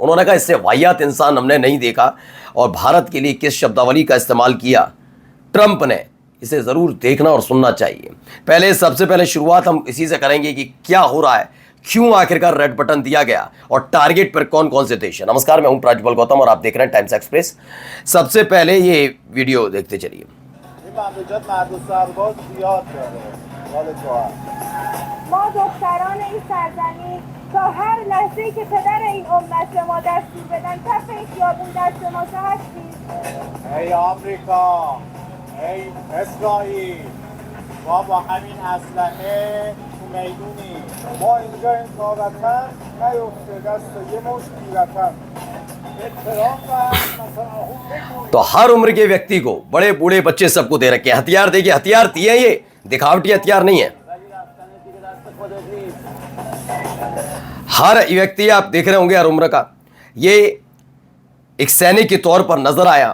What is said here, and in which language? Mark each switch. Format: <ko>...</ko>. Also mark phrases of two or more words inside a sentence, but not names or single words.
<hi>उन्होंने कहा इससे वाहियात इंसान हमने नहीं देखा। और भारत के लिए किस शब्दावली का इस्तेमाल किया ट्रंप ने, इसे जरूर देखना और सुनना चाहिए। सबसे पहले शुरुआत हम इसी से करेंगे कि क्या हो रहा है, क्यों आखिरकार</hi> <en>red button</en> <hi>दिया गया और टारगेट पर कौन कौन से देश है। नमस्कार, मैं हूं प्राज्वल गौतम और आप देख रहे हैं टाइम्स एक्सप्रेस। सबसे पहले ये वीडियो देखते चलिए।</hi> <fa>ما دختران این سرزمین تا هر لحظه‌ای که پدر این امت به ما دستور بدن کف این خیابون دست ما هستیم. ای آمریکا، ای اسرائیل، ما با همین اسلحه تو میدونی. ما اینجا این وطن نیفته دست یه مشت بی‌وطن.</fa> <hi>तो हर उम्र के व्यक्ति को, बड़े बूढ़े बच्चे सबको दे रखे हैं हथियार। देखिए हथियार दिए हैं, ये दिखावटी हथियार नहीं है। हर व्यक्ति आप देख रहे होंगे हर उम्र का, ये एक सैनिक के तौर पर नजर आया।</hi>